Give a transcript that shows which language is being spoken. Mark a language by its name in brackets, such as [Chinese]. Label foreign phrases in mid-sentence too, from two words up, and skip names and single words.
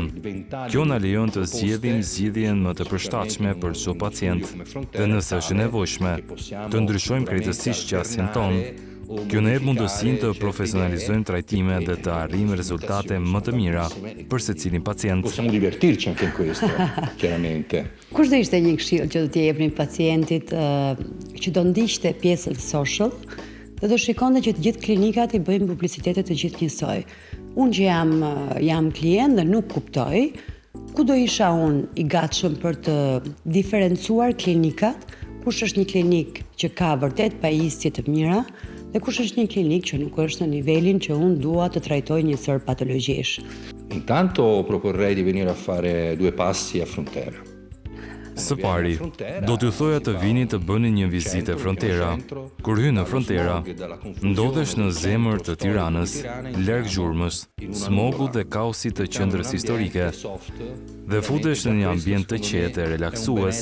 [Albanian] Kjo na lejon të zgjedhim zgjidhjen më të përshtatshme për çdo pacient dhe nëse është nevojshme, të ndryshojmë krejtësisht qasjen tonë. Kjo na jep mundësinë të profesionalizojmë trajtime dhe të arrijmë rezultate më të mira për secilin pacient. [Italian] Possiamo divertirci anche in questo, chiaramente. [Albanian] Kush do ishte një këshill që do t'i jepni pacientit që do ndiqte pjesën social dhe do shikonte që të gjithë klinikat i bëjnë publicitete të gjithë njësoj. Unë që jam klient dhe nuk kuptoj, ku do isha unë i gatshëm për të diferencuar klinikat, kush është një klinik që ka vërtet pajisje të mira, dhe kush është një klinik që nuk është në nivelin që unë dua të trajtoj një sër patologjish. [Italian] Intanto proporrei di venire a fare 2 passi a Frontera. [Albanian] Së pari, do t'ju thoja të vini të bëni një vizitë e Frontera. Kur hy në Frontera, ndodhesh në zemër të Tiranës, larg gjurmës, smogut dhe kaosit të qendrës historike, dhe futesh në një ambient të qetë e relaksues.